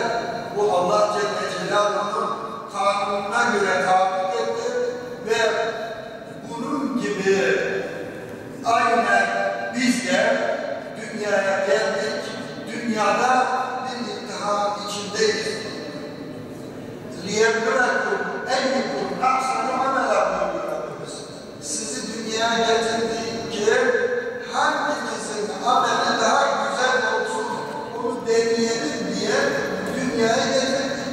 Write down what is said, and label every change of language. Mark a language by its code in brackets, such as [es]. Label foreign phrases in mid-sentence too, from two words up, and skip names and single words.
[tr] Bu Allah Celle Celaluhu'nun kanununa göre tabi etti ve bunun gibi aynen biz de dünyaya geldik. Dünyada bir imtihan içindeyiz. [ar] لِيَبْلُوَكُمْ اَيُّكُمْ اَحْسَنُ عَمَلًا buyuruyoruz. [tr] Sizi dünyaya getirdik ki hangimizin ameli daha güzel olsun, onu deneyelim diye dünyaya getirdik.